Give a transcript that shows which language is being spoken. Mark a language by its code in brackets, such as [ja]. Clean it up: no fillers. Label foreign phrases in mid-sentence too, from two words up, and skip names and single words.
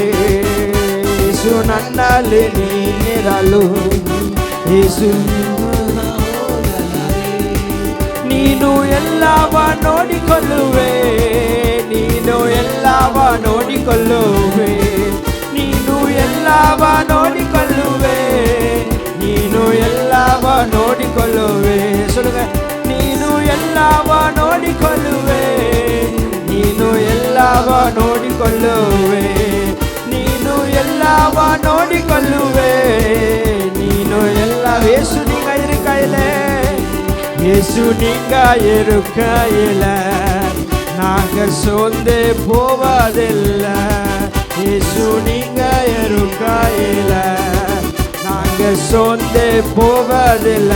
[kn] ಯೇಸು ನನ್ನಲ್ಲಿ ನೀನಿರಲು, ಯೇಸು ನೀನು ಎಲ್ಲವ ನೋಡಿಕೊಳ್ಳುವೆ, ನೀನು ಎಲ್ಲವ ನೋಡಿಕೊಳ್ಳುವೆ, ನೀನು ಎಲ್ಲವ ನೋಡಿಕೊಳ್ಳುವೆ, ನೀನು ಎಲ್ಲವ ನೋಡಿಕೊಳ್ಳುವೆ. சொல்லுங்க, ನೀನು ಎಲ್ಲವ ನೋಡಿಕೊಳ್ಳುವೆ, ನೀನು ಎಲ್ಲವ ನೋಡಿಕೊಳ್ಳುವೆ, ನೀನು ಎಲ್ಲವ ನೋಡಿಕೊಳ್ಳುವೆ, ನೀನು ಎಲ್ಲ. [ta] ಯೇசு நீங்க இருக்கையிலே, இயேசு நீங்க இருக்கையிலே நாங்க சோர்ந்து போவதில்லை. இயேசு நீங்க இருக்கையிலே நாங்க சோர்ந்து போவதில்லை.